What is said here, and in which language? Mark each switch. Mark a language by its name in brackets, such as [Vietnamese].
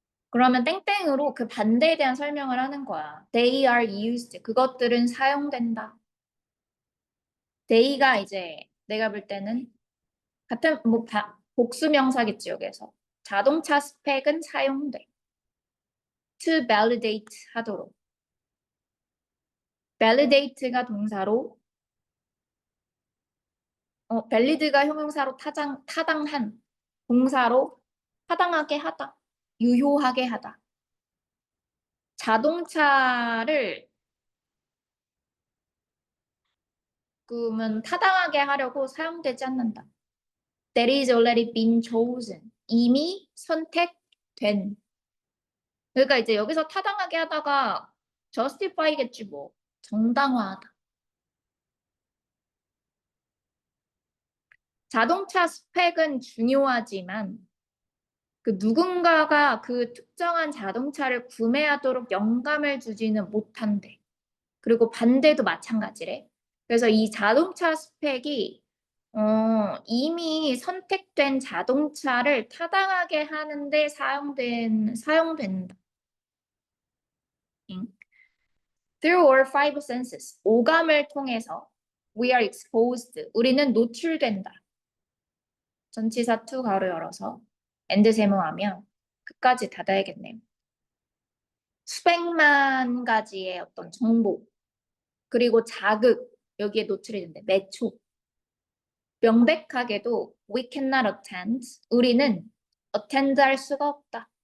[Korean] 그러면 땡땡으로 그 반대에 대한 설명을 하는 거야. [English] They are used. [Korean] 그것들은 사용된다. they가 이제 내가 볼 때는 같은 뭐 복수명사겠지 여기서. 자동차 스펙은 사용돼. To validate 하도록. validate가 동사로 valid가 형용사로 타당한 동사로 타당하게 하다. 유효하게 하다. 자동차를 그러면 타당하게 하려고 사용되지 않는다. [English] That is already been chosen. [Korean] 이미 선택된. 그러니까 이제 여기서 타당하게 하다가 justify겠지 뭐. 정당화하다. 자동차 스펙은 중요하지만 그 누군가가 그 특정한 자동차를 구매하도록 영감을 주지는 못한대. 그리고 반대도 마찬가지래. 그래서 이 자동차 스펙이 이미 선택된 자동차를 타당하게 하는데 사용된다. [English] Through our five senses, [Korean] 오감을 통해서 [English] we are exposed, [Korean] 우리는 노출된다. 전치사 to 가로 열어서 and 세모하면 끝까지 닫아야겠네요. 수백만 가지의 어떤 정보, 그리고 자극, 여기에 노출이 된대. 매초. 명백하게도 [English] we cannot attend, [Korean] 우리는 attend 할 수가 없다.